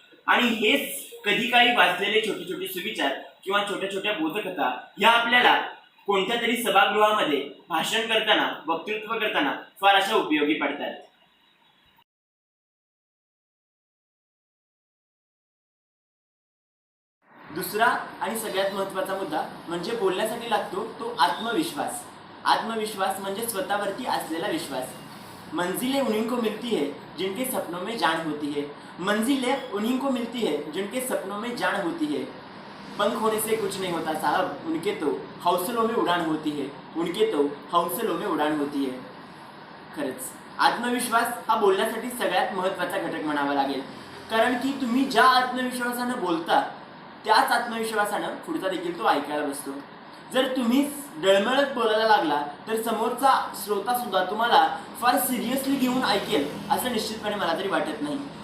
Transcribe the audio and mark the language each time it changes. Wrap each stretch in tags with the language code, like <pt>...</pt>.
<mr>आणि हेच कधी काही वाचलेले छोटे छोटे सुविचार किंवा छोट्या छोट्या बोधकथा या आपल्याला कोणत्या तरी सभागृहामध्ये भाषण करताना, वक्तृत्व करताना फार अशा उपयोगी पडतात. दुसरा आणि सगळ्यात महत्त्वाचा मुद्दा म्हणजे बोलण्यासाठी लागतो तो आत्मविश्वास. आत्मविश्वास म्हणजे स्वतःवरती असलेला विश्वास.</mr> <hi>मंजिलें उन्हीं को मिलती है जिनके सपनों में जान होती है, मंजिलें उन्हीं को मिलती है जिनके सपनों में जान होती है. पंख होने से कुछ नहीं होता साहब, उनके तो हौसलों में उड़ान होती है, उनके तो हौसलों में उड़ान होती है.</hi> <mr>खरंच आत्मविश्वास हा बोलण्यासाठी सगळ्यात महत्त्वाचा घटक म्हणावा लागेल, कारण की तुम्ही ज्या आत्मविश्वासानं बोलता त्याच आत्मविश्वासानं पुढचा देखील तो ऐकायला बसतो. जर तुम्ही डळमळत बोलायला लागला तर समोरचा श्रोता सुद्धा तुम्हाला फार सिरियसली घेऊन ऐकेल असं निश्चितपणे मला तरी वाटत नाही.</mr>